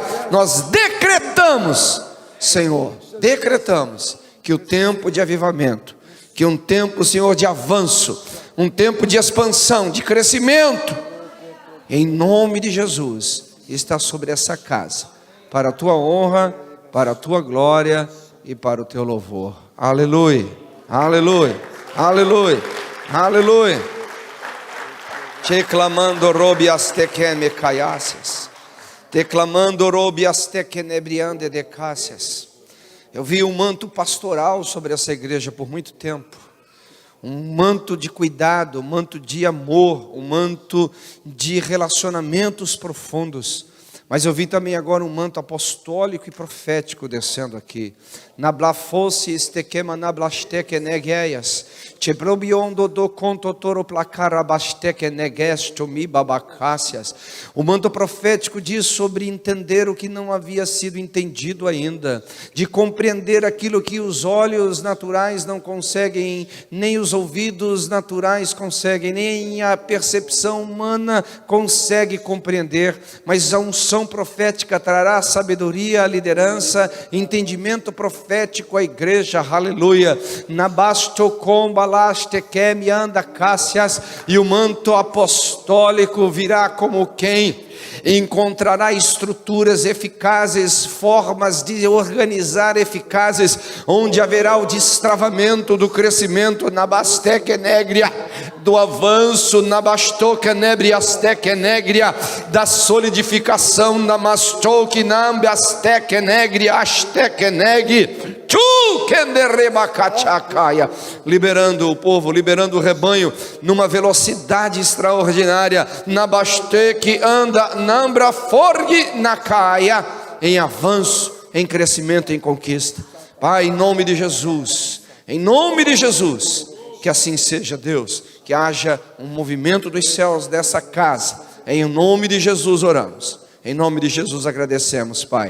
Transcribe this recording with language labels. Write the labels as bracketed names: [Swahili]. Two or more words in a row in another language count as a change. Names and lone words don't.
[Portuguese] Nós decretamos, Senhor, que o tempo de avivamento, que um tempo, Senhor, de avanço, um tempo de expansão, de crescimento, em nome de Jesus, está sobre essa casa, para a tua honra, para a tua glória e para o teu louvor. Aleluia, aleluia, aleluia, aleluia. Declamando robias tequeme caiaces, declamando robias tequenebriande de cássias. Eu vi um manto pastoral sobre essa igreja por muito tempo, um manto de cuidado, um manto de amor, um manto de relacionamentos profundos. Mas eu vi também agora um manto apostólico e profético descendo aqui. Nablafosse estequema nablasteque negeias, tebrobiondo do conto toro placarabasteque negesto mi babacácias. O manto profético diz sobre entender o que não havia sido entendido ainda, de compreender aquilo que os olhos naturais não conseguem, nem os ouvidos naturais conseguem, nem a percepção humana consegue compreender, mas a unção profética trará sabedoria à liderança, entendimento profético à igreja, aleluia. Nabastocombalasteke anda cássias, e o manto apostólico virá como quem encontrará estruturas eficazes, formas de organizar eficazes, onde haverá o destravamento do crescimento, nabasteque negria, do avanço, nabastoque nebriasteque negria, da solidificação, namastoque nambiasteque negria, asteque negri, liberando o povo, liberando o rebanho numa velocidade extraordinária. Nabasteque anda nambra forgue na caia, em avanço, em crescimento, em conquista. Pai, em nome de Jesus, que assim seja, Deus, que haja um movimento dos céus dessa casa, em nome de Jesus oramos, em nome de Jesus agradecemos, Pai.